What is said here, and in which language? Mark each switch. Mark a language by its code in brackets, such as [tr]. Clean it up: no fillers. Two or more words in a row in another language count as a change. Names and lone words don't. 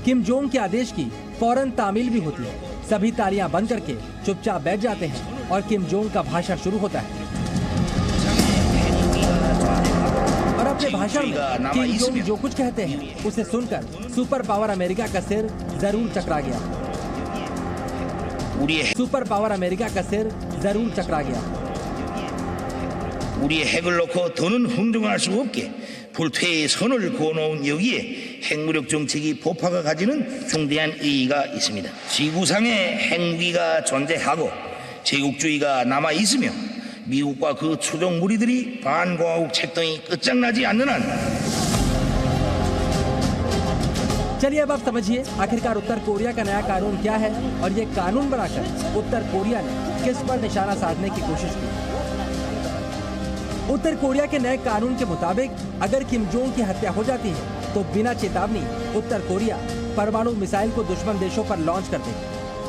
[hi] किम जोंग के आदेश की फौरन तामील भी होती है। सभी तालियां बंद करके चुपचाप बैठ जाते हैं और किम जोंग का भाषण शुरू होता है। और अपने भाषण में किम जोंग जो कुछ कहते हैं उसे सुनकर [en] super power [hi] अमेरिका का सिर जरूर चकरा गया। [en] super power [hi] अमेरिका का सिर जरूर चकरा गया। [ko] 우리의 핵을 놓고 더는 흥정할 수 없게 불퇴의 선을 그어놓은 여기에 핵무력 정책이 보파가 가지는 중대한 의의가 있습니다. 지구상에 핵무기가 존재하고 제국주의가 남아 있으며 미국과 그 추종 무리들이 반공화국 책동이 끝장나지 않는 한 [hi] चलिए अब आप समझिए आखिरकार उत्तर कोरिया का नया कानून क्या है और ये कानून बनाकर उत्तर कोरिया ने किस पर निशाना साधने की कोशिश की। उत्तर कोरिया के नए कानून के मुताबिक अगर किम जोंग की हत्या हो जाती है तो बिना चेतावनी उत्तर कोरिया परमाणु मिसाइल को दुश्मन देशों पर लॉन्च कर देगा।